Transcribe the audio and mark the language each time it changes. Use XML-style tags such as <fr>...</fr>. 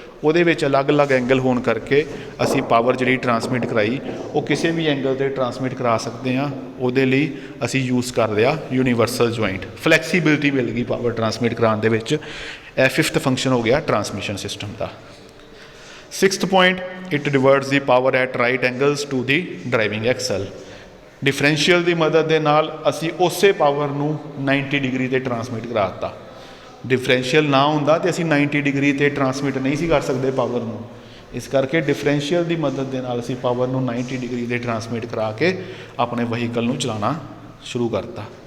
<pa>ਉਹਦੇ ਵਿੱਚ ਅਲੱਗ-ਅਲੱਗ ਐਂਗਲ ਹੋਣ ਕਰਕੇ ਅਸੀਂ ਪਾਵਰ ਜਿਹੜੀ ਟਰਾਂਸਮਿਟ ਕਰਾਈ ਉਹ ਕਿਸੇ ਵੀ ਐਂਗਲ 'ਤੇ ਟਰਾਂਸਮਿਟ ਕਰਾ ਸਕਦੇ ਹਾਂ। ਉਹਦੇ ਲਈ ਅਸੀਂ ਯੂਜ਼ ਕਰ ਲਿਆ ਯੂਨੀਵਰਸਲ ਜੁਆਇੰਟ। ਫਲੈਕਸੀਬਿਲਿਟੀ ਮਿਲ ਗਈ ਪਾਵਰ ਟਰਾਂਸਮਿਟ ਕਰਾਉਣ ਦੇ ਵਿੱਚ। ਇਹ 5th ਫੰਕਸ਼ਨ ਹੋ ਗਿਆ transmission system ਦਾ।</pa> <en>6th point, it diverts the power at right angles to the driving axle।</en> <pa>Differential ਦੀ ਮਦਦ ਦੇ ਨਾਲ ਅਸੀਂ ਉਸੇ ਪਾਵਰ ਨੂੰ 90 ਡਿਗਰੀ 'ਤੇ ਟਰਾਂਸਮਿਟ ਕਰਾ ਦਿੱਤਾ। ਡਿਫਰੈਂਸ਼ੀਅਲ ਨਾ ਹੁੰਦਾ ਤੇ ਅਸੀਂ 90 ਡਿਗਰੀ 'ਤੇ ਟਰਾਂਸਮਿਟ ਨਹੀਂ ਸੀ ਕਰ ਸਕਦੇ ਪਾਵਰ ਨੂੰ। ਇਸ ਕਰਕੇ ਡਿਫਰੈਂਸ਼ੀਅਲ ਦੀ ਮਦਦ ਦੇ ਨਾਲ ਅਸੀਂ ਪਾਵਰ ਨੂੰ 90 ਡਿਗਰੀ 'ਤੇ ਟਰਾਂਸਮਿਟ ਕਰਾ ਕੇ ਆਪਣੇ ਵਹੀਕਲ ਨੂੰ ਚਲਾਉਣਾ ਸ਼ੁਰੂ ਕਰਤਾ।</pa>